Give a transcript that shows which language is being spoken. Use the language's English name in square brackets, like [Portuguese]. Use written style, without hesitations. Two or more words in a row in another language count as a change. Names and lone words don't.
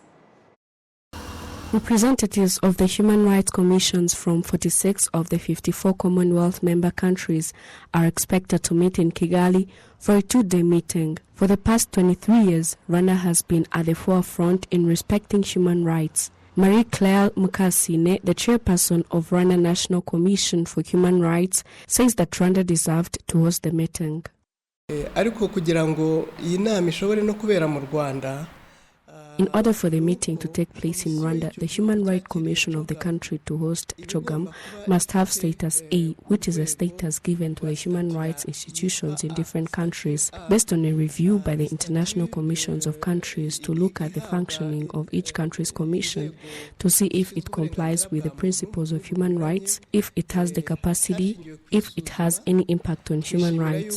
[English] Representatives of the Human Rights Commissions from 46 of the 54 Commonwealth member countries are expected to meet in Kigali for a 2-day meeting. For the past 23 years, Rwanda has been at the forefront in respecting human rights. Marie-Claire Mukasine, the chairperson of Rwanda National Commission for Human Rights, says that Rwanda deserved to host the meeting. [Kinyarwanda] Ariko kugira ngo iyi nama ishobore no kubera mu Rwanda, [English] in order for the meeting to take place in Rwanda, the Human Rights Commission of the country to host CHOGM must have status A, which is a status given to the human rights institutions in different countries, based on a review by the International Commissions of Countries to look at the functioning of each country's commission, to see if it complies with the principles of human rights, if it has the capacity, if it has any impact on human rights.